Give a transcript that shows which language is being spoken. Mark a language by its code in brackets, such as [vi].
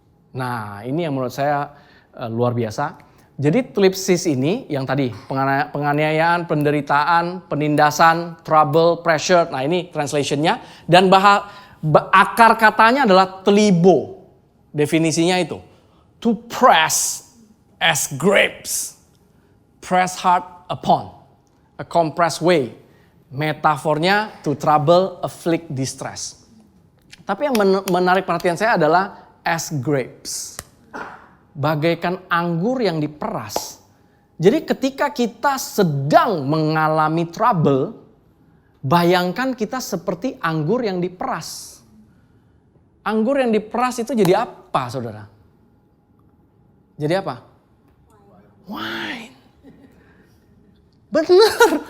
[id] Nah ini yang menurut saya luar biasa. Jadi thlipsis ini yang tadi penganiayaan, penderitaan, penindasan, trouble, pressure. Nah ini translationnya. Dan akar katanya adalah tlibo. Definisinya itu. [en] To press as grapes, press hard upon, a compressed way. Metafornya to trouble, afflict, distress. [id] Tapi yang menarik perhatian saya adalah [en] as grapes. [id] Bagaikan anggur yang diperas. Jadi ketika kita sedang mengalami trouble, bayangkan kita seperti anggur yang diperas. Anggur yang diperas itu jadi apa, saudara? Jadi apa? Wine. Benar.